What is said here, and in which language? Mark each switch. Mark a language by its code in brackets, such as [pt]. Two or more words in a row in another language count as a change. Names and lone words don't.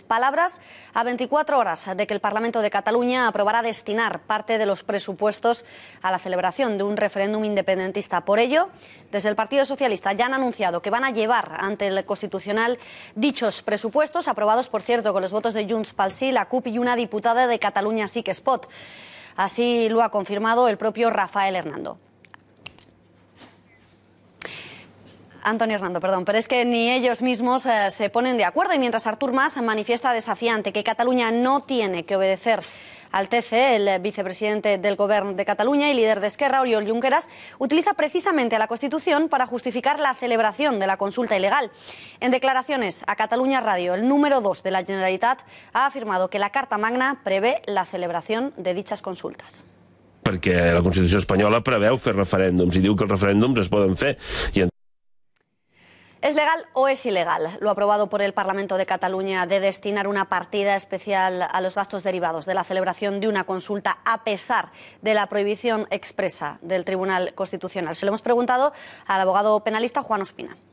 [es] Palabras a 24 horas de que el Parlamento de Cataluña aprobará destinar parte de los presupuestos a la celebración de un referéndum independentista. Por ello, desde el Partido Socialista ya han anunciado que van a llevar ante el Constitucional dichos presupuestos, aprobados, por cierto, con los votos de Junts pel Sí, la CUP y una diputada de Catalunya Sí que es Pot. Así lo ha confirmado el propio Rafael Antonio Hernando, pero es que ni ellos mismos se ponen de acuerdo, y mientras Artur Mas manifiesta desafiante que Cataluña no tiene que obedecer al TC, el vicepresidente del Gobierno de Cataluña y líder de Esquerra, Oriol Junqueras, utiliza precisamente a la Constitución para justificar la celebración de la consulta ilegal. En declaraciones a Catalunya Radio, el número 2 de la Generalitat ha afirmado que la Carta Magna prevé la celebración de dichas consultas. [ca] Perquè la Constitució espanyola preveu fer referèndums i diu que els referèndums es poden fer. [es] ¿Es legal o es ilegal lo aprobado por el Parlamento de Cataluña de destinar una partida especial a los gastos derivados de la celebración de una consulta a pesar de la prohibición expresa del Tribunal Constitucional? Se lo hemos preguntado al abogado penalista Juan Ospina.